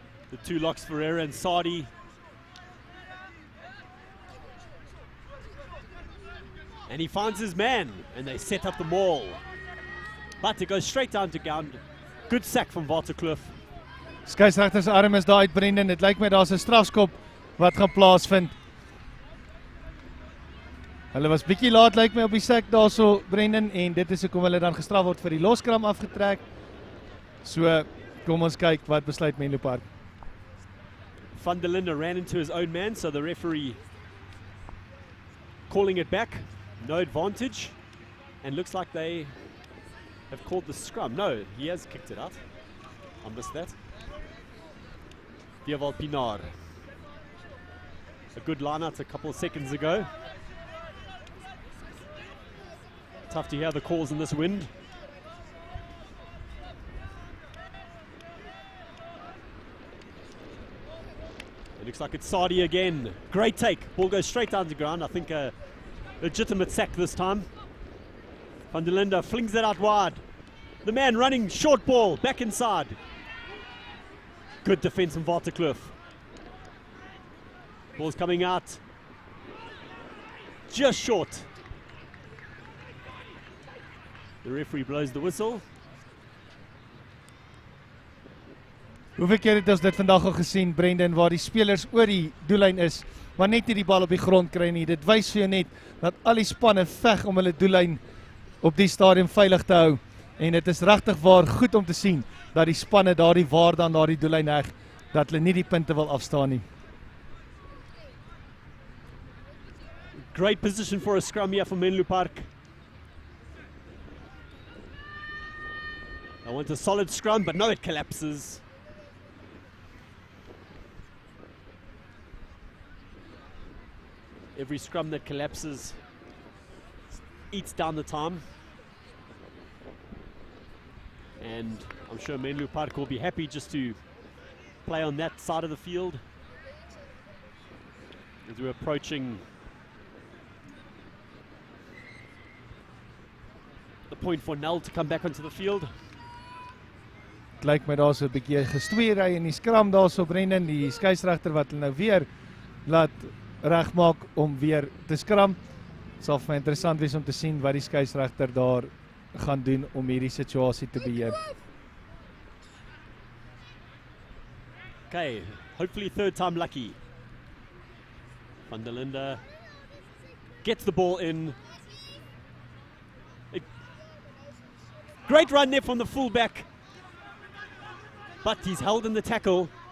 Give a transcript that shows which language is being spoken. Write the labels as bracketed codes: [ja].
[en] The two locks, Ferreira and Sadi. And he finds his man, and they set up the maul. But it goes straight down to ground. Good sack from Waterkloof. [af] Skeieregter se arm is daar uit, Brendan. Dit lyk my daar's 'n strafskop wat gaan plaasvind. Hulle was bietjie laat lyk my op die sack daarso, Brendan, en dit is hoekom hulle dan gestraf word vir die loskram afgetrek. So, kom ons kyk wat besluit Menlopark. [en] Van der Linde ran into his own man, so the referee calling it back. No advantage. And looks like they have called the scrum. No, he has kicked it out. I missed that. Dieval Pinar. A good line out a couple of seconds ago. Tough to hear the calls in this wind. It looks like it's Sadi again. Great take. Ball goes straight down to ground. I think a legitimate sack this time. Van der Linde flings it out wide. The man running short ball back inside. Good defense from Waterkloof. Ball's coming out. Just short. The referee blows the whistle. [af] Hoeveel keer het ons dit vandag al gesien, Brendan, waar die spelers oor die doellyn is, maar net nie die bal op die grond kry nie. Dit wys vir jou net dat al die spanne veg om hulle doellyn op die stadium veilig te hou. En dit is regtig waar goed om te sien dat die spanne daardie waarde aan daardie doellyn heg, dat hulle nie die punte wil afstaan nie. [en] Great position for a scrum here for Menlopark. I want a solid scrum, but no, it collapses. Every scrum that collapses eats down the time. And I'm sure Menlopark will be happy just to play on that side of the field as we're approaching the point for Nel to come back onto the field. [af] Het lyk my daar so 'n bietjie gestweery in die skram daarso Brendan, die skeieregter wat hulle nou weer laat regmaak om weer te skram. Het sal vir my interessant wees om te sien wat die skeieregter daar gaan doen om hierdie situasie te beheer. [en] Okay, hopefully third time lucky. Van der Linde gets the ball in. Great run there from the fullback, but he's held in the tackle.